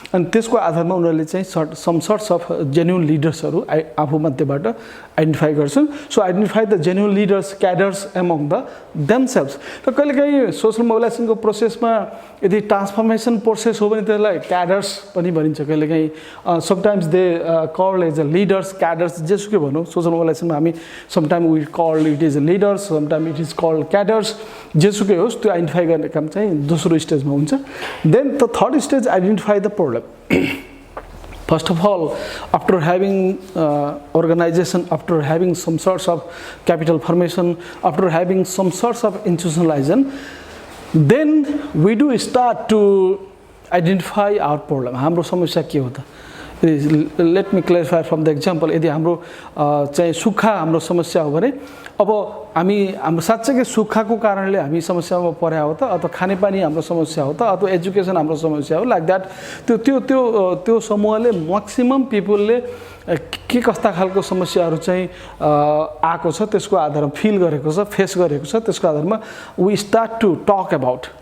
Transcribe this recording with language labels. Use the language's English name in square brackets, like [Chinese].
[Nepali] अनि त्यसको आधारमा उनीहरुले चाहिँ [English] some sorts of genuine लिडर्सहरु [Nepali] आफू मध्येबाट आइडेन्टिफाई गर्छन्. [English] So identify the genuine leaders, cadres among the themselves. [Nepali] र कहिलेकाहीँ सोशल मोबिलाइजेसनको प्रोसेसमा यदि ट्रान्सफर्मेसन प्रोसेस हो भने त्यसलाई क्याडर्स पनि भनिन्छ. कहिलेकाहीँ [English] sometimes they called as a leaders, cadres, [Nepali] जेसुकै भनौँ. सोशल मोबिलाइजेसनमा हामी [English] Sometime we called it is leaders, sometime it is called cadres. [Nepali] जेसुकै होस् त्यो आइडेन्टिफाई गर्ने काम चाहिँ दोस्रो स्टेजमा हुन्छ. [English] Then the third stage identify the problem. First of all, after having organization, after having some sorts of capital formation, after having some sorts of institutionalization, then we do start to identify our problem. [Nepali] हाम्रो समस्या के हो त? [English] Let me clarify from the example. [Nepali] यदि हाम्रो चाहिँ सुक्खा हाम्रो समस्या हो भने अब हाम्रो साच्चै सुक्खाको कारणले हामी समस्यामा पर्या हो त, अथवा खानेपानी हाम्रो समस्या हो त, अथवा एजुकेसन हाम्रो समस्या हो, [English] Like that. [Nepali] त्यो समूहले म्याक्सिमम पिपलले के कस्ता खालको समस्याहरू चाहिँ आएको छ त्यसको आधारमा फिल गरेको छ, फेस गरेको छ, त्यसको आधारमा [English] We start to talk about.